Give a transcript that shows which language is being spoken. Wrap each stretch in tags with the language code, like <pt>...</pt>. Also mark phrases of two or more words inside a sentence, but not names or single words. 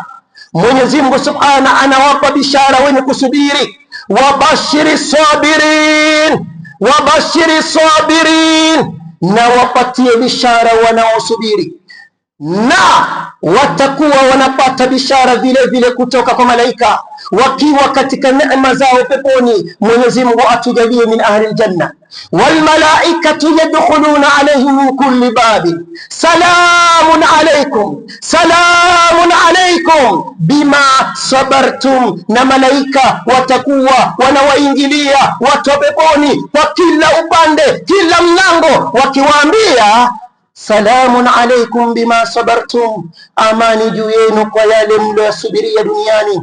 <sw>Mwenyezi Mungu subhana anawapa bishara wenye kusubiri,</sw> <ar>وبشر الصابرين, وبشر الصابرين,</ar> <sw>na wapatie bishara wanaosubiri, na watakuwa wanapata bishara vile vile kutoka kwa malaika wakiwa katika neema zao peponi. Mwenyezi Mungu atujalie</sw> <ar>من أهل الجنة والملائكة يدخلون عليهم من كل باب سلام عليكم سلام عليكم بما صبرتم,</ar> <sw>na malaika watakuwa wanawaingilia watu peponi kwa kila upande, kila mlango, wakiwaambia</sw> <ar>سلام عليكم بما صبرتم,</ar> <sw>amani juu yenu kwa yale mliosubiria duniani.</sw>